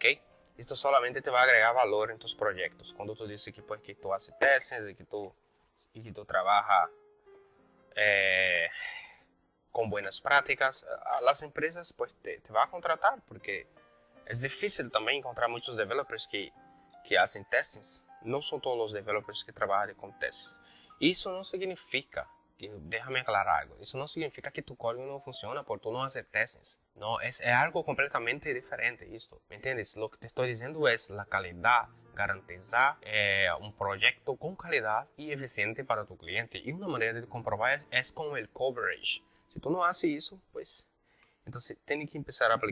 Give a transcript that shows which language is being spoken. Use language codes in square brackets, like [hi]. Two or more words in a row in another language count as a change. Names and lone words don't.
[es] Esto solamente te va a agregar valor en tus proyectos. Cuando tú dices que, pues, que tú haces testes y que tú trabajas con buenas prácticas, las empresas pues te van a contratar porque es difícil también encontrar muchos developers que hacen testes. No son todos los developers que trabajan con testes. [pt] Isso não significa, [es] déjame aclarar algo, [pt] isso não significa que tu código não funciona por tu não hacer testes. [es] No, es algo completamente diferente esto, ¿me entiendes? Lo que te estoy diciendo es la calidad, garantizar un proyecto con calidad y eficiente para tu cliente. Y una manera de comprobar es con el coverage. Si tú no haces eso, pues, entonces tienes que empezar a aplicar.